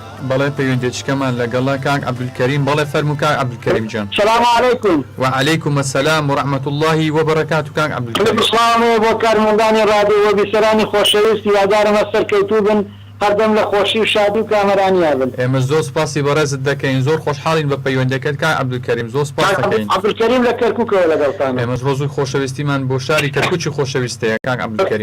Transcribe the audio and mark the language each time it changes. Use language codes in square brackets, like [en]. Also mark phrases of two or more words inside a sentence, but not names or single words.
[ckb] بەڵێ پەیوەندێکمان لەگەڵا کاک عەبدولکەریم بەڵێ فەرموو کاک عەبدولکەریم جان. [ar] السلام عليكم. وعليكم السلام ورحمة الله وبركاته كاك عەبدولکەریم. [ckb] السلام بۆ کارمەندانی ڕادیۆ و بیسەرانی خۆشەویست یادارمە سەرکەوتوو بن هەردەم لە خۆشی و شادی و کامەرانیا بن. ئێمە زۆر سپاسی بەڕێزت دەکەین زۆر خۆشحاڵین بە پەیوەندەکەت کاک عەبدولکەریم زۆر سپاس دەکەین. عەبدولکەریم لە کەرکووکەوە لەگەڵتانە. ئێمەش ڕۆژوی خۆشەویستیمان بۆ شاری کەرکووکی خۆشەویستەیە کاک عەبدولکەریم.